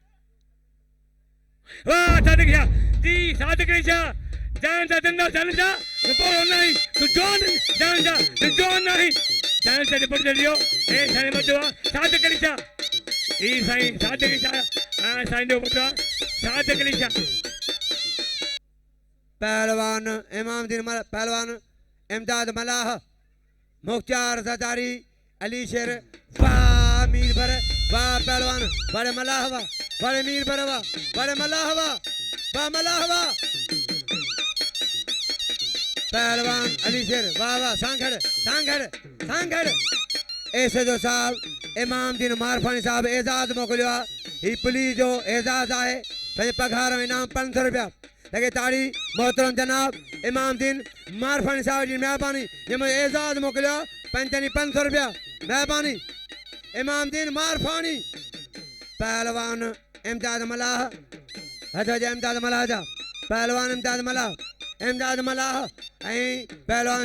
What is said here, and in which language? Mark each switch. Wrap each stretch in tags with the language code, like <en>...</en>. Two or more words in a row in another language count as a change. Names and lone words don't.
<sd>वाह सादिक शाह जी सादिक शाह जान जा जिंदा जान जा बोलो नहीं तू जोन जान जा तू जोन नहीं जान से रिपोर्ट लियो ए साईं बचवा सादिक शाह ई साईं सादिक शाह साईं जो बचवा सादिक शाह पहलवान इमामदीन पहलवान इमदाद मलाह मुख्तार सरदारी अली शेर वाह मीर पर वाह पहलवान बड़े मलाह वाह बड़े मीर पर वाह बड़े मलाह वाह मलाह वाह पहलवान अली शेर वाह वाह सांगड़ सांगड़ सांगड़ ऐसे जो साहब इमामदीन मारफानी साहब एजाज मोकिलियो आहे ही पुलिस जो एजाज आहे पंहिंजे पघार में इनाम 500 रुपया लगे ताड़ी मोहतरम जनाब इमामदीन मारफानी साहब जी मेहरबानी जंहिंमें एजाज मोकिलियो 500 रुपया मेहरबानी इमामदीन मारफानी पहलवान इमदाद मलाह हथो जा इमदाद मलाह जा पहलवान इमदाद मलाह ऐं पहलवान</sd>